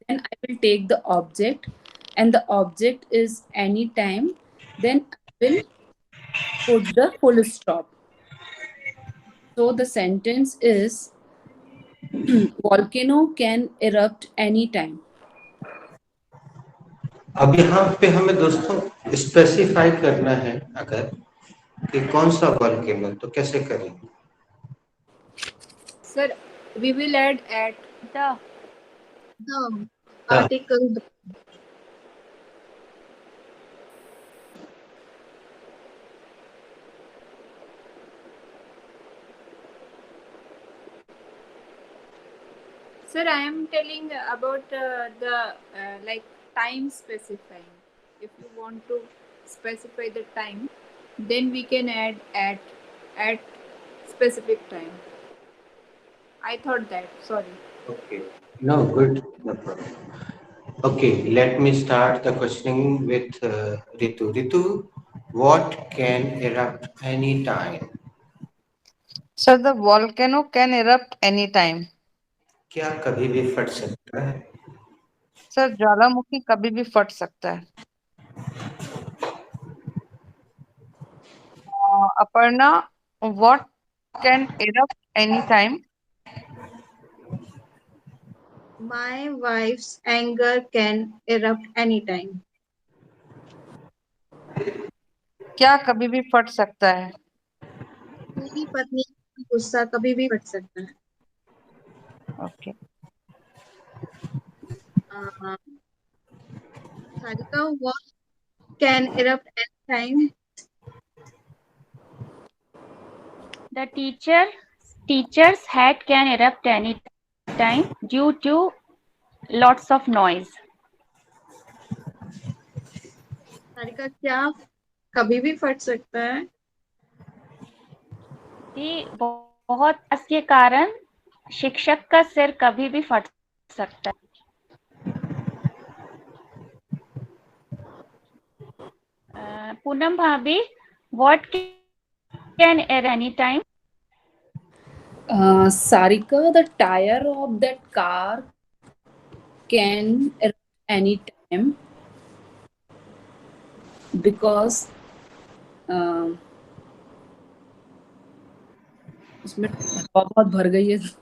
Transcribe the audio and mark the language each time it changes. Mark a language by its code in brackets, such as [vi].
[en] Then I will take the object, and the object is anytime. Then I will put the full stop. So the sentence is volcano can erupt anytime. [hi] अब यहाँ पे हमें दोस्तों specify करना है अगर कि कौन सा वॉल्केनो तो कैसे करेंगे [en] Sir, we will add at The The article. Sir, I am telling about the like time specifying. If you want to specify the time, then we can add at specific time. I thought that. Sorry. Okay. No, good. No problem. Okay, let me start the questioning with Ritu. Ritu, what can erupt anytime? Sir, the volcano can erupt anytime. [hi] क्या कभी भी फट सकता है? Sir, ज्वालामुखी कभी भी फट सकता है. [en] Aparna, what can erupt anytime? My wife's anger can erupt anytime. [hi] क्या कभी भी फट सकता है? पति पत्नी का गुस्सा कभी भी फट सकता है। [en] Okay. Sarika, what can erupt at time? The teacher's head can erupt any time due to lots of noise. [hi] Sarika, क्या कभी भी फट सकता है? जी, बहुत आवाज के कारण शिक्षक का सिर कभी भी फट सकता है। [en] पूनम भाभी, what can err any time? Sarika, the tire of that car can erupt any time because [hi] उसमें हवा बहुत भर गई है।